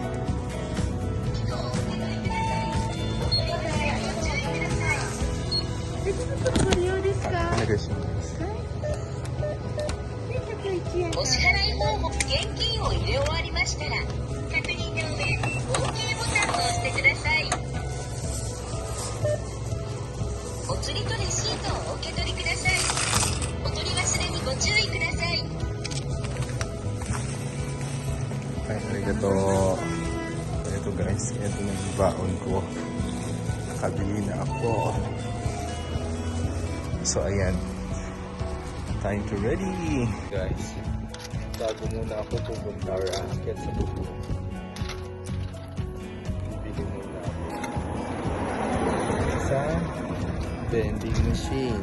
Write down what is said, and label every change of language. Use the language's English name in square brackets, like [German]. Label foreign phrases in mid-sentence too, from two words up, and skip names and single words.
[Filipino] Nagasiya. [Japanese] お支払い方法、現金を入れ終わりましたら、確認の上、OK ボタンを押してください。お釣りとレシートをお受け取りください。お取り忘れにご注意ください。 Ay, arigato. [Filipino] Ito guys, ito na yung baon ko. Nakabili na ako. So ayan. [English] Time to ready. [Filipino] Guys, bago muna ako pupunta or aakyat sa buko. Bibili muna ako sa [English] vending machine.